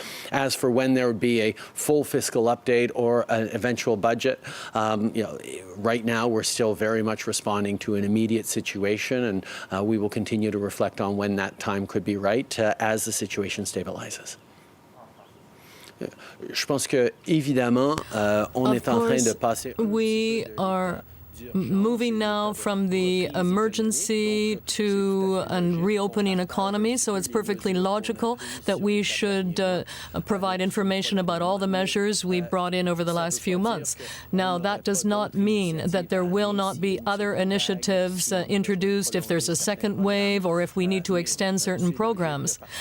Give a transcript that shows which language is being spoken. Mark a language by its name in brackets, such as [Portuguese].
[English] As for when there would be a full fiscal update or an eventual budget, right now we're still very much responding to an immediate situation, and we will continue to reflect on when that time could be right as the situation stabilizes. [French] Je pense que évidemment, on est en train de passer. [English] We are moving now from the emergency to a reopening economy, so it's perfectly logical that we should provide information about all the measures we brought in over the last few months. Now, that does not mean that there will not be other initiatives introduced if there's a second wave or if we need to extend certain programs.